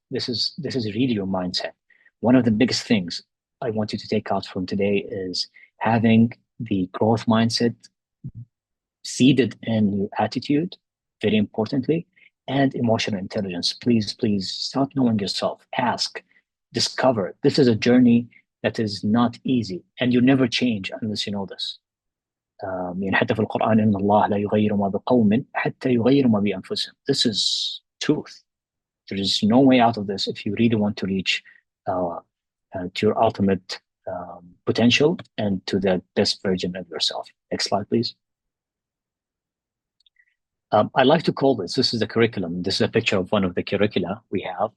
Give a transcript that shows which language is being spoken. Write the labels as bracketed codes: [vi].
[en] This is really your mindset. One of the biggest things I want you to take out from today is having the growth mindset seeded in your attitude, very importantly, and emotional intelligence. Please start knowing yourself. Ask, discover. This is a journey that is not easy, and you never change unless you know this. [ar] يعني حتى في القرآن إن الله لا يغير ما بقوم حتى يغيروا ما بأنفسهم. [en] This is truth. There is no way out of this if you really want to reach to your ultimate potential and to the best version of yourself. Next slide, please. I like to call this is the curriculum. This is a picture of one of the curricula we have.